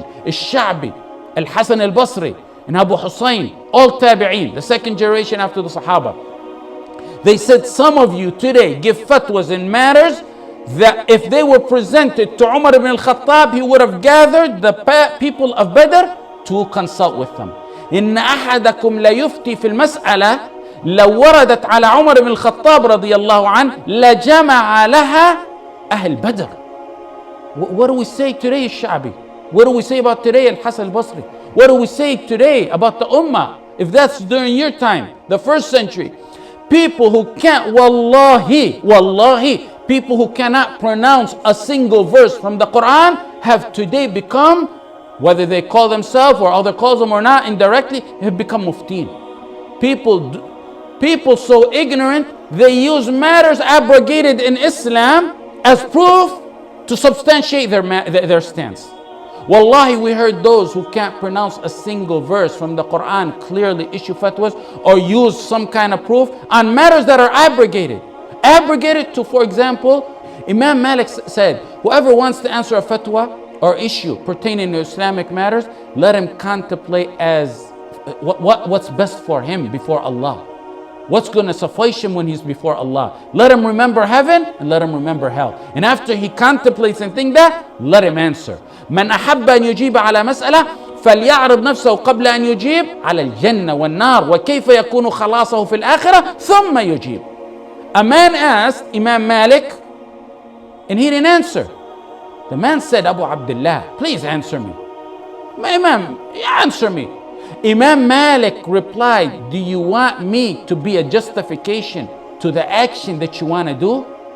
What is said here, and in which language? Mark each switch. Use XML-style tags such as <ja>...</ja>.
<en>Al-Sha'bi, Al-Hasan al-Basri, and Abu Hussein, all tabi'een, the second generation after the Sahaba. They said, some of you today give fatwas in matters that if they were presented to Umar ibn al-Khattab, he would have gathered the people of Badr to consult with them.</en> <ar>إن أحدكم لا يفتي في المسألة لو وردت على عمر بن الخطاب رضي الله عنه لجمع لها أهل بدر.</ar> <en>What do we say today, Sha'bi? What do we say about today, Al-Hasan al-Basri? What do we say today about the Ummah? If that's during your time, the first century, people who can't, wallahi, people who cannot pronounce a single verse from the Quran have today become, whether they call themselves or other calls them or not, indirectly, have become muftiin. People so ignorant, they use matters abrogated in Islam as proof to substantiate their stance. Wallahi, we heard those who can't pronounce a single verse from the Quran clearly issue fatwas or use some kind of proof on matters that are abrogated. abrogate it to, for example, Imam Malik said, whoever wants to answer a fatwa or issue pertaining to Islamic matters, let him contemplate as what's best for him before Allah. What's going to suffice him when he's before Allah. Let him remember heaven and let him remember hell. And after he contemplates and think that, let him answer.</en> <ar>من أحب أن يجيب على مسألة فليعرض نفسه قبل أن يجيب على الجنة والنار وكيف يكون خلاصه في الآخرة ثم يجيب.</ar> <en>A man asked Imam Malik and he didn't answer. The man said, Abu Abdullah, please answer me. Imam, answer me. Imam Malik replied, do you want me to be a justification to the action that you want to do?</en>